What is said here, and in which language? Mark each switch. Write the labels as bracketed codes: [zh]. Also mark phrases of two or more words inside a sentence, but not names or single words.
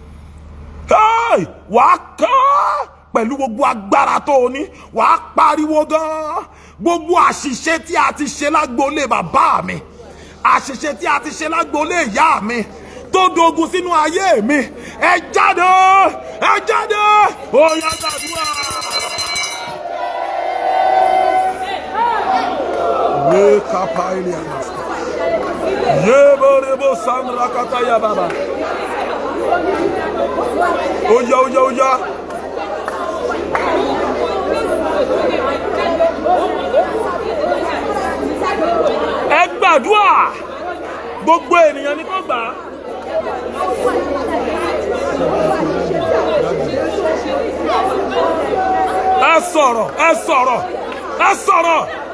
[yo] wàá kọ́ pẹ̀lú gbogbo agbára tó o ní wàá pariwo gan gbogbo àṣìṣe tí a ti ṣe lágboolé bàbá mi àṣìṣe tí a ti ṣe lágboolé ìyá mi tó dogun sínú ayé mi ẹ jáde ó yá gbàdúrà. Ye kapaili anasta. Ye borebo sandra kataya baba. Oya. Ẹ gbàdúrà. Gbogbo ènìyàn ni kó gbà. Ẹ sọ̀rọ̀.